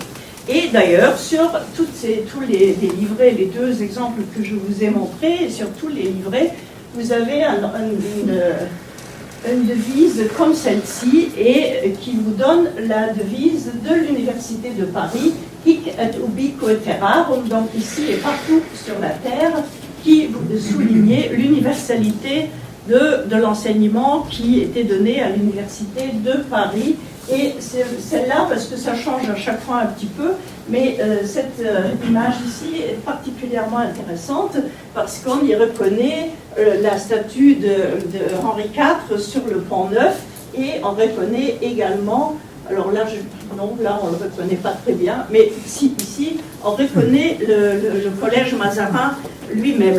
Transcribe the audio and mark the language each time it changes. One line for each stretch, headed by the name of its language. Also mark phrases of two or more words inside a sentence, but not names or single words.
French: Et d'ailleurs, sur tous les livrets, les deux exemples que je vous ai montrés, sur tous les livrets, vous avez une devise comme celle-ci, et qui vous donne la devise de l'Université de Paris,
Latin: Hic et ubi coeterarum,
French: donc ici et partout sur la terre, qui soulignait l'universalité de l'enseignement qui était donné à l'Université de Paris. Et c'est celle-là, parce que ça change à chaque fois un petit peu, mais cette image ici est particulièrement intéressante parce qu'on y reconnaît la statue de Henri IV sur le Pont Neuf, et on reconnaît également, alors là, on ne le reconnaît pas très bien, mais ici on reconnaît le collège Mazarin lui-même.